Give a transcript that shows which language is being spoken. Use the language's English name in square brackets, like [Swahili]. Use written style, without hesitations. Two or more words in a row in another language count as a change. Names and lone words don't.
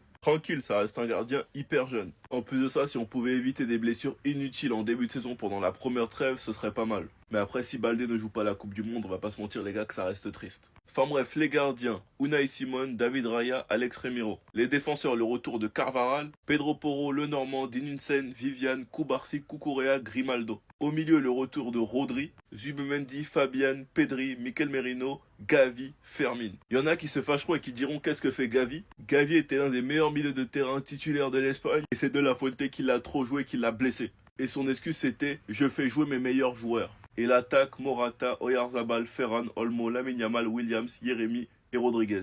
[French] Tranquille, ça reste un gardien hyper jeune. En plus de ça, si on pouvait éviter des blessures inutiles en début de saison pendant la première trêve, ce serait pas mal. Mais après, si Baldé ne joue pas la Coupe du Monde, on va pas se mentir les gars que ça reste triste. Enfin bref, les gardiens, Unai Simon, David Raya, Alex Remiro. Les défenseurs, le retour de Carvajal, Pedro Porro, le Normand, Dinunsen, Viviane, Koubarsi, Cucurella, Grimaldo. Au milieu, le retour de Rodri, Zubimendi, Fabian, Pedri, Mikel Merino, Gavi, Fermin. Il y en a qui se fâcheront et qui diront qu'est-ce que fait Gavi. Gavi était l'un des meilleurs milieux de terrain titulaires de l'Espagne et c'est De La Fuente qui l'a trop joué, qui l'a blessé. Et son excuse c'était « je fais jouer mes meilleurs joueurs ». Et l'attaque, Morata, Oyarzabal, Ferran, Olmo, Lamine Yamal, Williams, Jérémy et Rodriguez.